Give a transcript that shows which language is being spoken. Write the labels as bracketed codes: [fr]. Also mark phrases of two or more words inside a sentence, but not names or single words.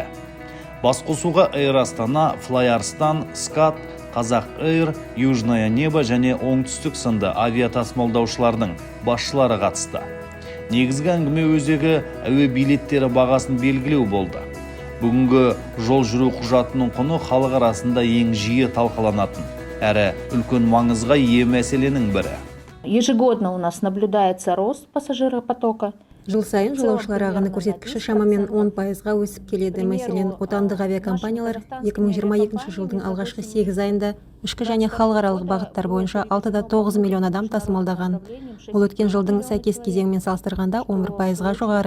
[kk] Басқосуға Air Astana, Fly Arstan, SCAT, Қазақ Air, Южное Небо және Оңтүстік сынды авиатасымалдаушылардың басшылары қатысты. Негізгі әңгіме өзегі әуе билеттері бағасын белгілеу болды. Бүгінгі жол жүру құжатының құны халық арасында ең жиі талқыланатын, әрі үлкен маңызға ие мәселенің бірі. [ru] Ежегодно у нас наблюдается рост пассажиропотока. [kk] Жыл сайын жолаушылар ағыны көрсеткіші шамамен 10%-ға өсіп келеді. Мәселен, отандық авиакомпаниялар 2022 жылдың алғашқы 8 айында ішкі және халықаралық бағыттар бойынша 6,9 миллион адам тасымалдаған. Бұл өткен жылдың сәйкес кезеңімен салыстырғанда 11%-ға жоғары.